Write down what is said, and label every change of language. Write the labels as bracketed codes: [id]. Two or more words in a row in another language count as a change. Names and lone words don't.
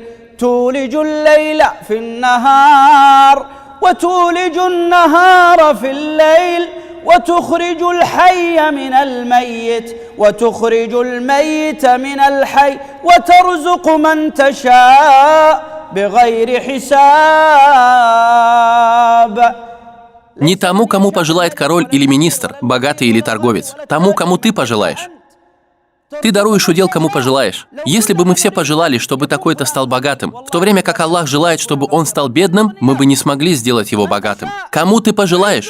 [ar] تولج الليل في النهار وتولج النهار في الليل وتخرج الحي من الميت وتخرج الميت من الحي وترزق من تشاء بغير حساب. [ru] Не тому, кому пожелает король или министр, богатый или торговец. Тому, кому ты пожелаешь. Ты даруешь удел, кому пожелаешь. Если бы мы все пожелали, чтобы такой-то стал богатым, в то время как Аллах желает, чтобы он стал бедным, мы бы не смогли сделать его богатым. Кому ты пожелаешь?